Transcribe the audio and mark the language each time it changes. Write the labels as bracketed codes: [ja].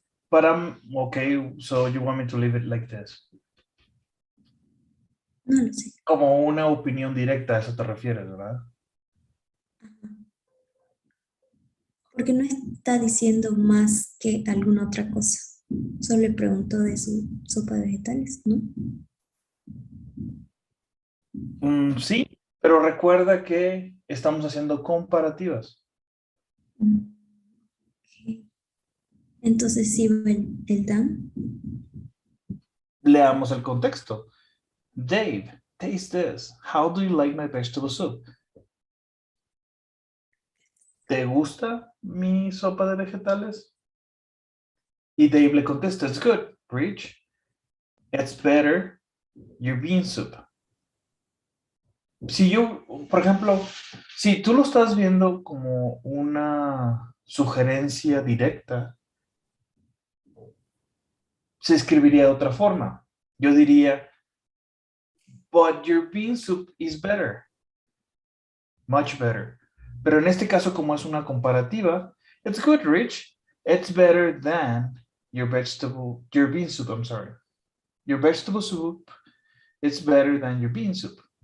[en] But I'm okay, so you want me to leave it like this. [es] No lo sé. Como una opinión directa, a eso te refieres, ¿verdad? Ajá. Porque no está diciendo más que alguna otra cosa. Solo le preguntó de su sopa de vegetales, ¿no? Sí, pero recuerda que estamos haciendo comparativas. Ok. Entonces sí va el dan. Leamos el contexto. Dave, [en] taste this. How do you like my vegetable soup? [es] ¿Te gusta mi sopa de vegetales? Y Dave le contesta, [en] it's good, Rich. It's better your bean soup. [es] Si yo, por ejemplo, si tú lo estás viendo como una sugerencia directa, se escribiría de otra forma. Yo diría, [en] but your bean soup is better. Much better. [es] Pero en este caso, como es una comparativa, [en] it's good, Rich. It's better than your bean soup, I'm sorry. Your vegetable soup, it's better than your bean soup.